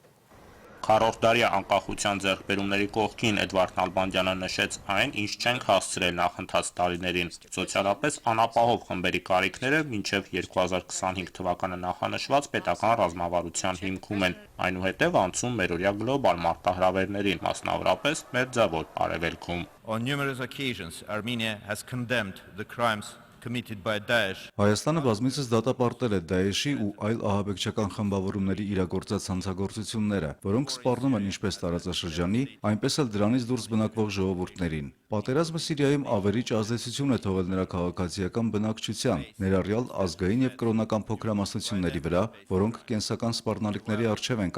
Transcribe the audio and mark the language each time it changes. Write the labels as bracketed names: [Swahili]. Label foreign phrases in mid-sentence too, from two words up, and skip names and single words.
[Armenian] Քառորդ դարյա անկախության ձեռքբերումների կողքին Էդվարդ Նալբանդյանը նշեց այն, ինչ չենք հասցրել նախընթաց տարիներին։ Սոցիալապես անապահով խմբերի կարիքները մինչև 2025 թվականը նախանշված պետական ռազմավարության հիմքում են, այնուհետև անցում մերօրյա գլոբալ մարտահրավերներին, մասնավորապես Մերձավոր Արևելքում։ [English] On numerous occasions, Armenia has condemned the crimes committed by Daesh. [Armenian] Հայաստանը բազմիցս դատապարտել է Դաեշի ու այլ ահաբեկչական խմբավորումների իրագործած հանցագործությունները, որոնք սպառնում են ինչպես տարածաշրջանի, այնպես էլ դրանից դուրս բնակվող ժողովուրդներին։ Պատերազմը Սիրիայում ավերիչ ազդեցություն է թողել նրա քաղաքացիական բնակչության, ներառյալ ազգային եւ կրոնական փոքրամասնությունների վրա, որոնք կենսական սպառնալիքների առջև են